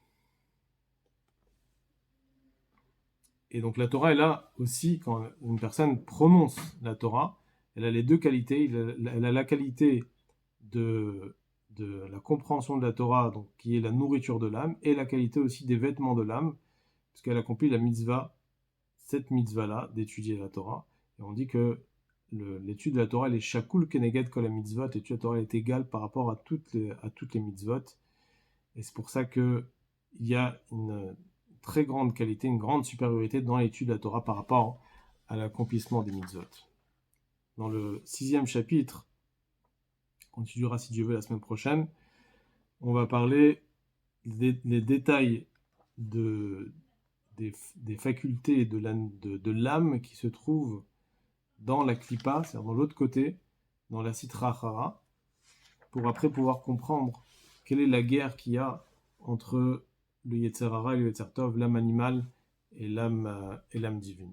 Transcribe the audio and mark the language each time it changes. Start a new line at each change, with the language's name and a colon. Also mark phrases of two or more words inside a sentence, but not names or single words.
French: Et donc la Torah est là aussi, quand une personne prononce la Torah, elle a les 2 qualités. Elle a la qualité de la compréhension de la Torah, donc, qui est la nourriture de l'âme, et la qualité aussi des vêtements de l'âme, puisqu'elle accomplit la mitzvah, cette mitzvah-là, d'étudier la Torah. Et on dit que l'étude de la Torah, elle est
Hebrew: שקולה כנגד כל מצוות,
French: l'étude de la Torah est égale par rapport à toutes les mitzvot. Et c'est pour ça qu'il y a une très grande qualité, une grande supériorité dans l'étude de la Torah par rapport à l'accomplissement des mitzvot. Dans le 6e chapitre, on étudiera si Dieu veut la semaine prochaine, on va parler des détails des facultés de l'âme qui se trouvent dans la klipa, c'est-à-dire dans l'autre côté, dans la
Aramaic: סטרא אחרא,
French: pour après pouvoir comprendre quelle est la guerre qu'il y a entre le
Hebrew: יצר הרע
French: et le
Hebrew: יצר טוב,
French: l'âme animale et l'âme divine.